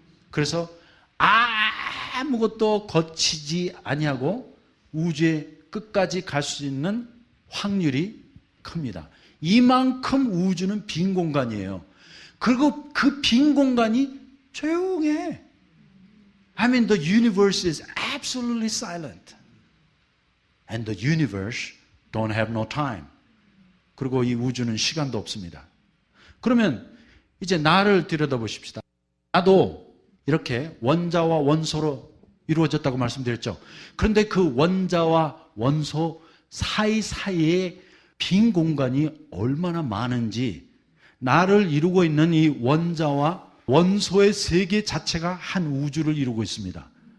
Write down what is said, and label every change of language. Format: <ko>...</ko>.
<ko>그래서 아무것도 거치지 아니하고 우주의 끝까지 갈 수 있는 확률이 큽니다. 이만큼 우주는 빈 공간이에요. 그리고 그 빈 공간이 조용해.</ko> <en>I mean, the universe is absolutely silent. And the universe don't have no time.</en> <ko>그리고 이 우주는 시간도 없습니다. 그러면 이제 나를 들여다보십시다. 나도 이렇게 원자와 원소로 이루어졌다고 말씀드렸죠. 그런데 그 원자와 원소 사이사이에 빈 공간이 얼마나 많은지 나를 이루고 있는 이 원자와 원소의 세계 자체가 한 우주를 이루고 있습니다.</ko>